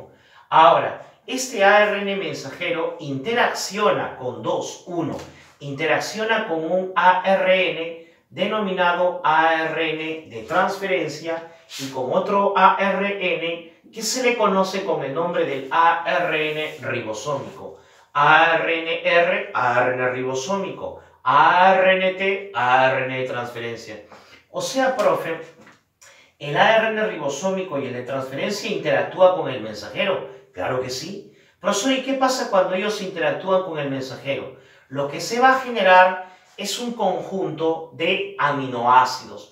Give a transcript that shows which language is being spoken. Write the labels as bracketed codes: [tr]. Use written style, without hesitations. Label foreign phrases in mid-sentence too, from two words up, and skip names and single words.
[es] Ahora, este ARN mensajero interacciona con interacciona con un ARN denominado ARN de transferencia y con otro ARN que se le conoce con el nombre del ARN ribosómico. ARNR, ARN ribosómico. ARNT, ARN de transferencia. O sea, profe, el ARN ribosómico y el de transferencia interactúa con el mensajero. Claro que sí. Profesor, ¿y qué pasa cuando ellos interactúan con el mensajero? Lo que se va a generar es un conjunto de aminoácidos.